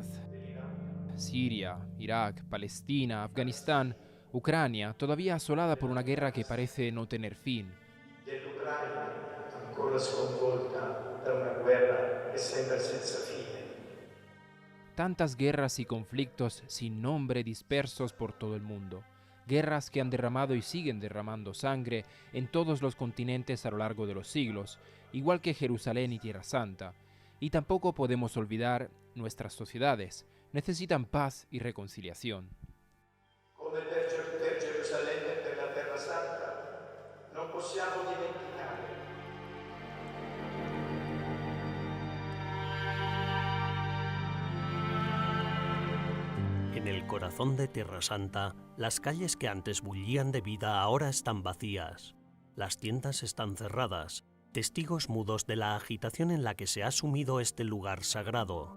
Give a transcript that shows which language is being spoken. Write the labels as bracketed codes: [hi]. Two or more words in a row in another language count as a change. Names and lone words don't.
[es] Siria, Irak, Palestina, Afganistán, Ucrania, todavía asolada por una guerra que parece no tener fin. [it] Dell'Ucraina, ancora sconvolta da una guerra che sembra senza fine. [es] Tantas guerras y conflictos sin nombre dispersos por todo el mundo. Guerras que han derramado y siguen derramando sangre en todos los continentes a lo largo de los siglos, igual que Jerusalén y Tierra Santa. Y tampoco podemos olvidar nuestras sociedades. Necesitan paz y reconciliación. [it] Come per Gerusalemme e per la Terra Santa, non possiamo dimenticare. [es] En el corazón de Tierra Santa, las calles que antes bullían de vida ahora están vacías. Las tiendas están cerradas, testigos mudos de la agitación en la que se ha sumido este lugar sagrado.